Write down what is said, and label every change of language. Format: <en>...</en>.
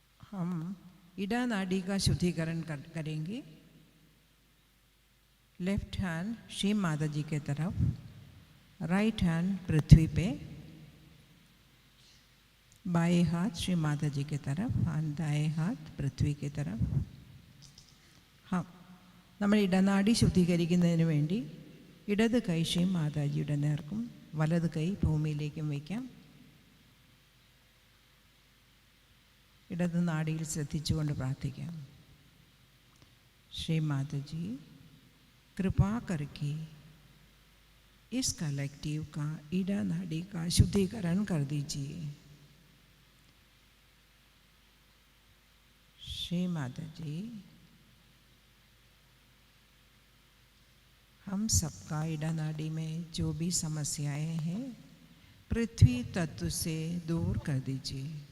<hi>हम इडा नाड़ी का शुद्धिकरण करेंगे। लेफ्ट हैंड श्री माता जी के तरफ, राइट हैंड पृथ्वी पे, बाएं हाथ श्री माता जी के तरफ और दाएं हाथ पृथ्वी के तरफ।</hi> <ml>हाँ, നമ്മൾ ഇടനാടി ശുദ്ധീകരിക്കുന്നതിന് വേണ്ടി ഇടത് കൈ ശ്രീ മാതാജിയുടെ നേർക്കും വലത് കൈ ഭൂമിയിലേക്കും വയ്ക്കാം. ഇടത് നാടിയിൽ ശ്രദ്ധിച്ചുകൊണ്ട് പ്രാർത്ഥിക്കാം.</ml> <hi>श्री माता जी कृपा करके इस कलेक्टिव का ईडा नाड़ी का शुद्धिकरण कर दीजिए. श्री माता जी, हम सबका ईडा नाड़ी में जो भी समस्याएं हैं पृथ्वी तत्व से दूर कर दीजिए.</hi>